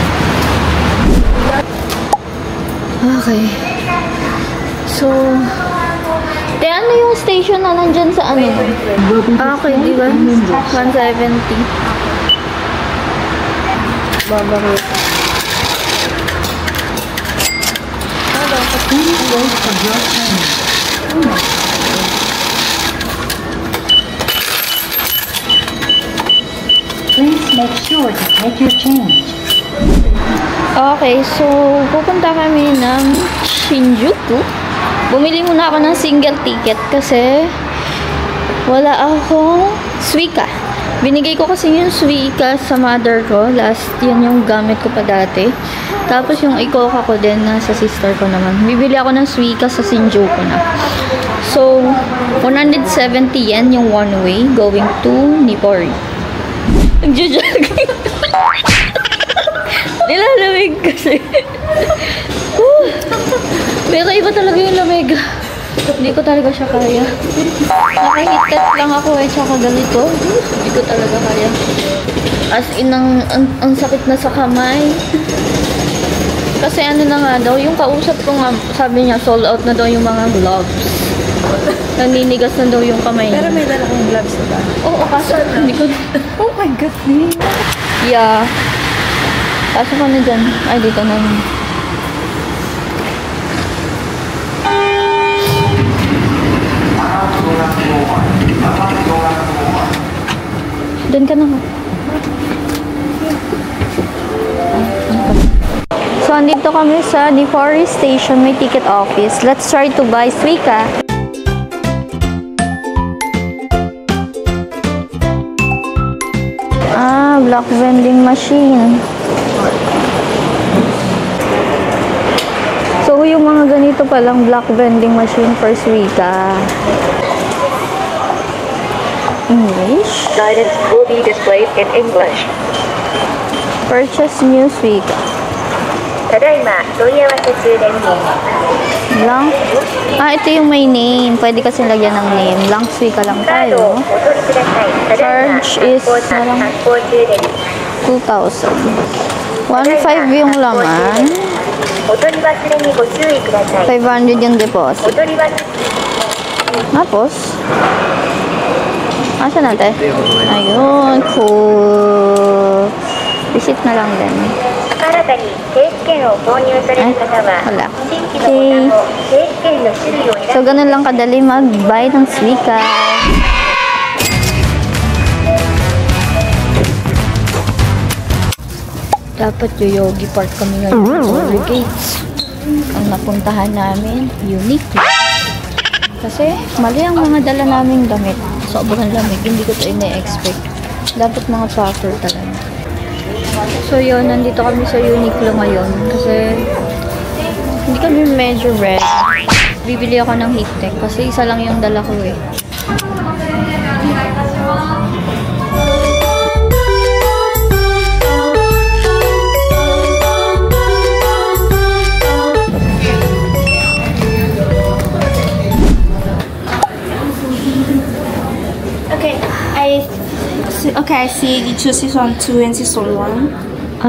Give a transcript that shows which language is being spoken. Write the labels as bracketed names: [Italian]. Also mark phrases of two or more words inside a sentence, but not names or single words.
[Filipino] Okay. So, ano yung station na nandyan sa ano? Okay, di ba? 170. Babaro. [English] Please make sure to take your change. [Filipino] Okay, so pupunta kami ng Shinjuku. Bumili muna ako ng single ticket kasi wala akong Suica. Binigay ko kasi yung Suica sa mother ko. Last, yun yung gamit ko pa dati. Tapos yung Ikoka ko din nasa sister ko naman. Bibili ako ng Suica sa Shinjuku na. [English] So, 170 yen yung one way going to Nippori. [Filipino] Nagjo-jogging. Nilalamig kasi. Pero iba talaga yung lamig. Hindi ko talaga siya kaya. Nakahit-cut lang ako eh, tsaka ganito. Hindi ko talaga kaya. [English] As in, [Filipino] ang sakit na sa kamay. Kasi ano na nga daw, yung kausap ko nga, sabi niya, [English] sold out [Filipino] na daw yung mga gloves. Naninigas na daw yung kamay niya. Pero may dala kong gloves na ba? Oo, kaso hindi ko... [English] Oh my God, Ning! Yeah. [Filipino] Kaso ka na dyan. Ay, dito na yun. Doon ka na nga. So, andito kami sa Nippori Station. [English] May ticket office. Let's try to buy Suica. black vending machine. So, [Filipino] yung mga ganito palang [English] black vending machine for Suica. English. Guidance will be displayed in English. Purchase new Suica. [Japanese] ただいま問い合わせ中です。 [English] Blank. [Filipino] Ito yung may name. Pwede kasi lagyan ng name. Blank Suica lang [Japanese] カードを [Filipino] tayo. [Japanese] お取りください。ただいま [English] Charge is [Japanese] 発行中です。 [Filipino] 2,000. 1,500 yung laman. [Japanese] お取り忘れにご注意ください。 [Filipino] 500 yung [Japanese] お [English] deposit. [Japanese] 取り忘れ [Filipino] Tapos, asan natin? Ayun, cool. Visit na lang din. [Japanese] 新たに定期券を購入される方は [Filipino] Wala. [Japanese] 新規のボタンを定期券の種類を選 [Filipino] So, ganun lang kadali mag-buy ng Suica. Dapat Yoyogi Park kami ngayon. [English] Roller Gates. [Filipino] Ang napuntahan namin, unique. Kasi, mali ang mga dala naming damit. Sobrang lamig. Hindi ko ito ina-expect. Dapat mga packer talaga. So, yun. Nandito kami sa Uniqlo ngayon. Kasi, hindi kami medyo red. Bibili ako ng heat tech. Kasi isa lang yung dala ko eh. [English] Okay, I see you choose season 2 and season 1.